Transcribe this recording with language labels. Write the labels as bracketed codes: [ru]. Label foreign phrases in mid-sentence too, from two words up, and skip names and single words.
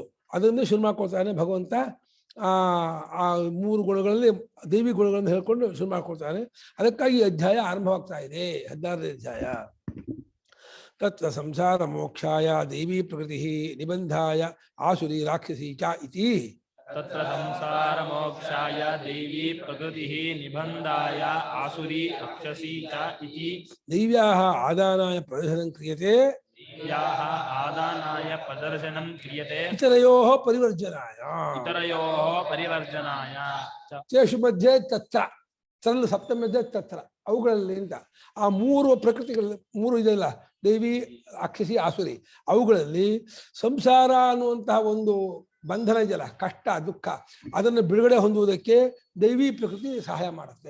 [kn] ಅದನ್ನೇ ಶುರು ಮಾಡ್ಕೊಳ್ತಾನೆ ಭಗವಂತ. ಆ 3 ಗುಣಗಳಲ್ಲಿ ದೈವಿ ಗುಣಗಳನ್ನು ಹೇಳ್ಕೊಂಡು ಶುರು ಮಾಡ್ಕೊಳ್ತಾನೆ. ಅದಕ್ಕಾಗಿ ಅಧ್ಯಾಯ ಆರಂಭವಾಗ್ತಾ ಇದೆ, 16ನೇ ಅಧ್ಯಾಯ. [sa] ತತ್ರ ಸಂಸಾರ ಮೋಕ್ಷಾಯ ದೈವಿ ಪ್ರಕೃತಿ ನಿಬಂಧಾಯ ಆಸುರಿ ರಾಕ್ಷಸಿ ಚ ಇತಿ. ತತ್ರ ಸಂಸಾರ ಮೋಕ್ಷಾಯ ದೈವಿ ಪ್ರಕೃತಿ ನಿಬಂಧಾಯ ಆಸುರಿ ರಾಕ್ಷಸಿ ಚ ಇತಿ. ದೈವ್ಯಾಹ ಆದಾನಾಯ ಪ್ರದರ್ಶನಂ ಕ್ರಿಯತೆ, ಯಾಹ ಆದಾನಾಯ ಪ್ರದರ್ಶನಂ ಕ್ರಿಯತೆ, ಇತರಯೋಃ ಪರಿವರ್ಜನಾಯ. ಇತರಯೋಃ ಪರಿವರ್ಜನಾಯ ಚ. ತೇಷು ಮಧ್ಯೆ ತತ್ರ, ತರಲು ಸಪ್ತಮ ಮಧ್ಯೆ ತತ್ರ, [kn] ಅವುಗಳಲ್ಲಿ ಅಂತ ಆ 3 ಪ್ರಕೃತಿಗಳಲ್ಲಿ 3 ಇದೆಯಲ್ಲ, ದೈವಿ ರಾಕ್ಷಸಿ ಆಸುರಿ, ಅವುಗಳಲ್ಲಿ ಸಂಸಾರ ಅನ್ನುವಂತಹ ಒಂದು ಬಂಧನ ಇದೆಯಲ್ಲ, ಕಷ್ಟ ದುಃಖ, ಅದನ್ನು ಬಿಡುಗಡೆ ಹೊಂದುವುದಕ್ಕೆ ದೈವಿ ಪ್ರಕೃತಿ ಸಹಾಯ ಮಾಡುತ್ತೆ.